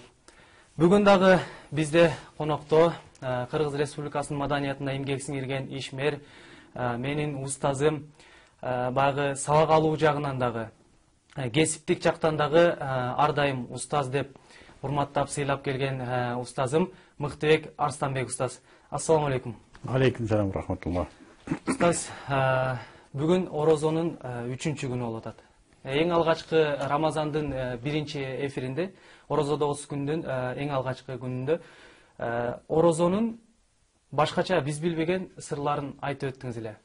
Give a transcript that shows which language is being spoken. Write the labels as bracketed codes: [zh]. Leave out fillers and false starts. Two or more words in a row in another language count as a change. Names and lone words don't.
[ky] Бүгүн дагы бизде конокто Кыргыз Республикасынын маданиятына эмгек сиңирген ишмер, менин устазым, багы сабак алуу жагынан дагы, кесиптик жактан дагы ар дайым устаз деп урматтап сыйлап келген устазым Мыктыбек Арстанбек устаз. [ar] السلام عليكم. عليكم السلام رحمة الله. [ky] Устаз, бүгүн Орозонун 3-чү күнү болуп атат. Эң алгачкы Рамазандын 1-чи эфиринде, Орозодо 30 күндүн эң алгачкы күнүндө Орозонун башкача биз билбеген сырларын айтып өттүңүз эле.